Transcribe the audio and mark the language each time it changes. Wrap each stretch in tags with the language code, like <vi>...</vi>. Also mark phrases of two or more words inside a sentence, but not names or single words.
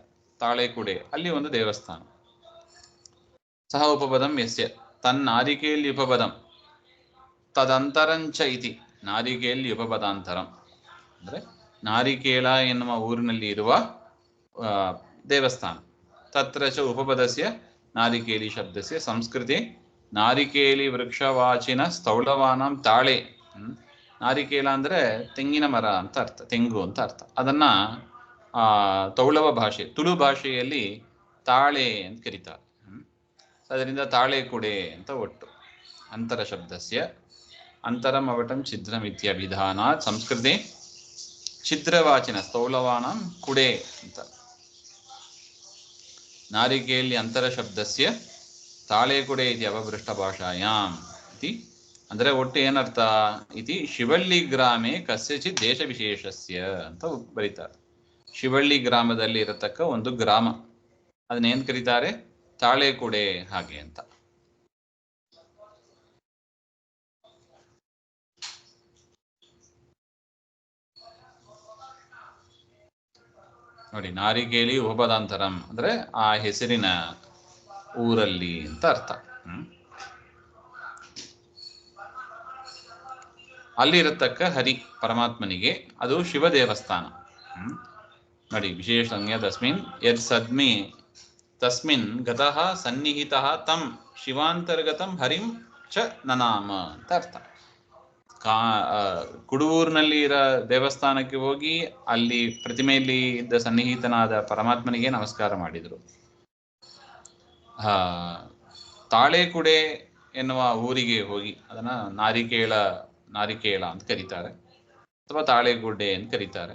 <kn>ತಾಳೆಕುಡೆ ಅಲ್ಲಿ ಒಂದು ದೇವಸ್ಥಾನ.</kn> <sa>ಸಹ ಉಪಪದಂ ಯಸ್ಯ ತನ್ನಾರಿಕೇಲ್ಯುಪಪದಂ ತದಂತರಂಚ ಇತಿ ನಾರಿಕೇಲ್ಯುಪಪದಾಂತರಂ.</sa> <kn>ಅಂದರೆ ನಾರಿಕೇಲ ಎನ್ನುವ ಊರಿನಲ್ಲಿ ಇರುವ ದೇವಸ್ಥಾನ.</kn> <sa>ತತ್ರ ಚ ಉಪಪದಸ್ಯ ನಾರಿಕೇಲಿ ಶಬ್ದಸ್ಯ ಸಂಸ್ಕೃತಿ ನಾರಿಕೇಲಿ ವೃಕ್ಷವಾಚಿನ ಸ್ಥೌಳವಾನಂ ತಾಳೆ.</sa> <kn>ನಾರಿಕೇಲ ಅಂದರೆ ತೆಂಗಿನ ಮರ ಅಂತ ಅರ್ಥ, ತೆಂಗು ಅಂತ ಅರ್ಥ. ಅದನ್ನ ತೌಳವ ಭಾಷೆ, ತುಳು ಭಾಷೆಯಲ್ಲಿ ತಾಳೆ ಅಂತ ಕರೀತಾರೆ. ಅದರಿಂದ ತಾಳೆ ಕುಡೆ ಅಂತ ಒಟ್ಟು.</kn> <sa>ಅಂತರ ಶಬ್ದಸ್ಯ ಅಂತರಂ ಅವಟಂ ಛಿದ್ರಮಿತ್ಯ ವಿಧಾನಾತ್ ಸಂಸ್ಕೃತಿ ಛಿದ್ರವಾಚಿನ ಸ್ಥೌಳವಾನಂ ಕುಡೆ ಅಂತ. ನಾರಿಕೇಲಿ ಅಂತರ ಶಬ್ದಸ್ಯ ತಾಳೆಕುಡೆ ಇತಿ ಅಪಭೃಷ್ಟ ಭಾಷಾಯಾಮ್ ಇತಿ.</sa> <kn>ಅಂದರೆ ಒಟ್ಟು ಏನರ್ಥ</kn> <sa>ಇತಿ ಶಿವಳ್ಳಿ ಗ್ರಾಮೆ ಕಸ್ಯಚಿತ್ ದೇಶ ವಿಶೇಷಸ್ಯ</sa> <kn>ಅಂತ ಬರೀತಾರೆ. ಶಿವಳ್ಳಿ ಗ್ರಾಮದಲ್ಲಿ ಇರತಕ್ಕ ಒಂದು ಗ್ರಾಮ, ಅದನ್ನೇನು ಕರೀತಾರೆ? ತಾಳೆಕುಡೆ ಹಾಗೆ ಅಂತ. ನೋಡಿ,</kn> <sa>ನಾರಿಕೇಲಿ ಉಪಪದಾಂತರಂ</sa> <kn>ಅಂದ್ರೆ ಆ ಹೆಸರಿನ ಊರಲ್ಲಿ ಅಂತ ಅರ್ಥ. ಅಲ್ಲಿರತಕ್ಕ ಹರಿ ಪರಮಾತ್ಮನಿಗೆ ಅದು ಶಿವ ದೇವಸ್ಥಾನ.</kn> <sa>ನೋಡಿ, ವಿಶೇಷ ಸಂಜ್ಞಾ ತಸ್ಮಿನ್ ಯದ್ ಸದ್ಮಿ ತಸ್ಮಿನ್ ಗತಃ ಸನ್ನಿಹಿತಃ ತಂ ಶಿವಾಂತರ್ಗತಂ ಹರಿಂ ಚ ನನಾಮ</sa> <kn>ಅಂತ ಅರ್ಥ. ಕುಡುವೂರಿನಲ್ಲಿ ಇರೋ ದೇವಸ್ಥಾನಕ್ಕೆ ಹೋಗಿ ಅಲ್ಲಿ ಪ್ರತಿಮೆಯಲ್ಲಿ ಇದ್ದ ಸನ್ನಿಹಿತನಾದ ಪರಮಾತ್ಮನಿಗೆ ನಮಸ್ಕಾರ ಮಾಡಿದರು. ತಾಳೆಕುಡೆ ಎನ್ನುವ ಊರಿಗೆ ಹೋಗಿ, ಅದನ್ನ ನಾರಿಕೇಳ ಅಂತ ಕರೀತಾರೆ, ಅಥವಾ ತಾಳೆಗುಡ್ಡೆ ಅಂತ ಕರೀತಾರೆ.</kn>